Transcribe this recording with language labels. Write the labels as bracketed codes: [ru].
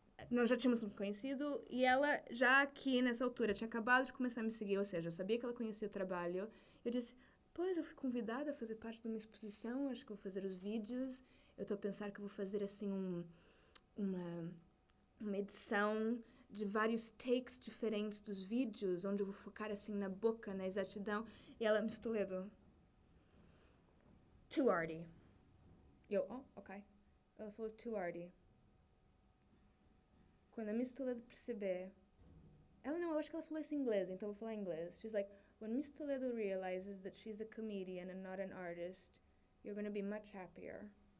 [pt] Nós já tínhamos nos conhecido e ela já aqui nessa altura tinha acabado de começar a me seguir, ou seja, eu sabia que ela conhecia o trabalho. Eu disse, pois, eu fui convidada a fazer parte de uma exposição, acho que vou fazer os vídeos. Eu estou a pensar que vou fazer assim uma edição de vários takes diferentes dos vídeos, onde eu vou focar assim na boca, na exatidão. E ela, Miss Toledo, [en] too arty. [pt] Eu, ok. Ela falou, [en] too arty. [pt] Quando a Miss Toledo perceber... eu acho que ela falou isso em inglês, então eu vou falar em inglês. [en] She's like, when Miss Toledo realizes that she's a comedian and not an artist, you're going to be much happier.